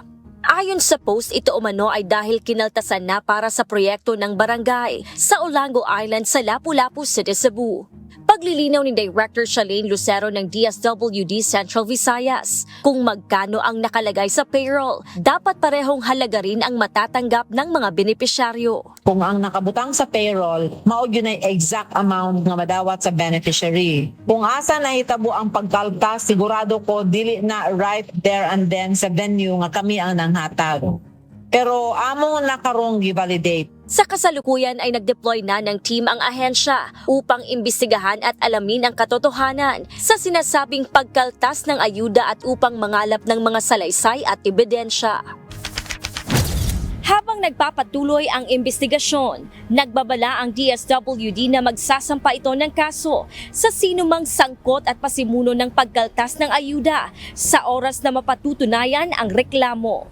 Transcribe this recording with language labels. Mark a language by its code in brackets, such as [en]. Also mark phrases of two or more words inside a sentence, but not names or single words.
[tl] Ayon sa post, ito umano ay dahil kinaltasan na para sa proyekto ng barangay sa Olango Island sa Lapu-Lapu City, Cebu. Paglilinaw ni Director Charlene Lucero ng DSWD Central Visayas, kung magkano ang nakalagay sa payroll, dapat parehong halaga rin ang matatanggap ng mga benepisyaryo. [ceb] kung ang nakabutang sa payroll, maog yun ay [en] exact amount [ceb] nga madawat sa beneficiary. Kung asa nahitabo ang pagkaltas, sigurado ko dili na [en] right there and then [ceb] sa venue nga kami ang nanghatag. Pero among nakarong gi-validate. [tl] Sa kasalukuyan ay nag-deploy na ng team ang ahensya upang imbestigahan at alamin ang katotohanan sa sinasabing pagkaltas ng ayuda at upang mangalap ng mga salaysay at ebidensya. Habang nagpapatuloy ang imbestigasyon, nagbabala ang DSWD na magsasampa ito ng kaso sa sinumang sangkot at pasimuno ng pagkaltas ng ayuda sa oras na mapatutunayan ang reklamo.